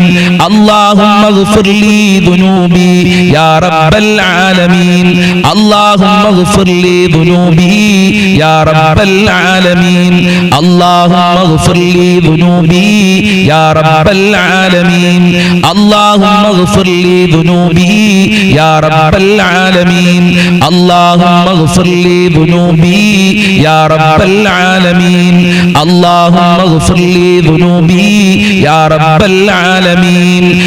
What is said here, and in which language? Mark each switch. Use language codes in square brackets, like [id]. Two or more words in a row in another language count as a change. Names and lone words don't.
[ar] اللهم اغفر لي ذنوبي يا رب العالمين. اللهم اغفر لي ذنوبي يا رب العالمين. اللهم اغفر لي ذنوبي يا رب العالمين. اللهم اغفر لي ذنوبي يا رب العالمين. اللهم اغفر لي ذنوبي يا رب العالمين. اللهم اغفر لي ذنوبي يا رب العالمين.